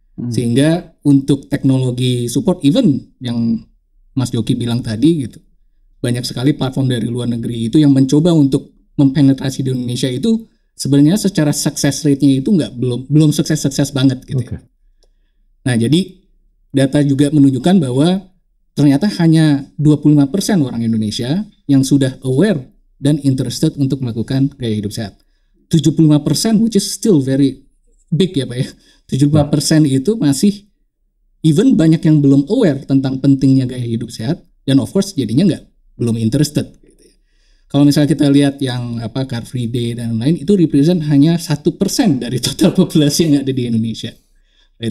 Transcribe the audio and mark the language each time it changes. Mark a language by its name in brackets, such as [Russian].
[Indonesian] Sehingga untuk teknologi support even yang Mas Joki bilang tadi gitu, banyak sekali platform dari luar negeri itu yang mencoba untuk mempenetrasi di Indonesia itu sebenarnya secara success rate-nya itu belum sukses banget gitu. Ya. Nah jadi data juga menunjukkan bahwa ternyata hanya 25% orang Indonesia yang sudah aware dan interested untuk melakukan gaya hidup sehat. [English] 75% which is still very big ya Pak ya. [Indonesian] 75% itu masih even banyak yang belum aware tentang pentingnya gaya hidup sehat dan of course jadinya belum interested. Kalau misalnya kita lihat yang Car Free Day dan lain itu represent hanya 1% dari total populasi yang ada di Indonesia. Right?